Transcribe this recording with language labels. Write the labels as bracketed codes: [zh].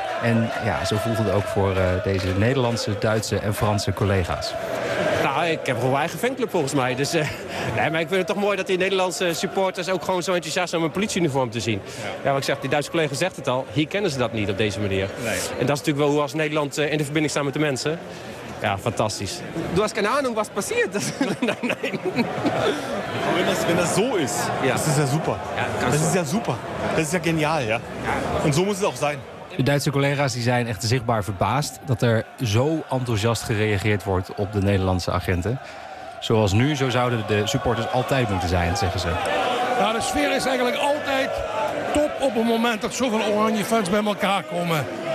[nl] En ja, zo voelt het ook voor deze Nederlandse, Duitse en Franse collega's. Nou, ik heb gewoon mijn eigen fanclub volgens mij. Dus, maar ik vind het toch mooi dat die Nederlandse supporters ook gewoon zo enthousiast zijn om een politieuniform te zien. Ja. Ja, wat ik zeg, die Duitse collega zegt het al, hier kennen ze dat niet op deze manier. Nee. En dat is natuurlijk wel hoe als Nederland in de verbinding staat met de mensen. Ja, fantastisch. [de] Du hast keine Ahnung, was passiert? Nein, nein. Wenn das so ist, ja. Das ist ja super. Ja, das ist ja super. Das ist ja genial, ja. Ja. Und so muss es auch sein. [nl] De Duitse collega's die zijn echt zichtbaar verbaasd dat er zo enthousiast gereageerd wordt op de Nederlandse agenten. Zoals nu, zo zouden de supporters altijd moeten zijn, zeggen ze. Ja, de sfeer is eigenlijk altijd top op het moment dat zoveel oranje fans bij elkaar komen.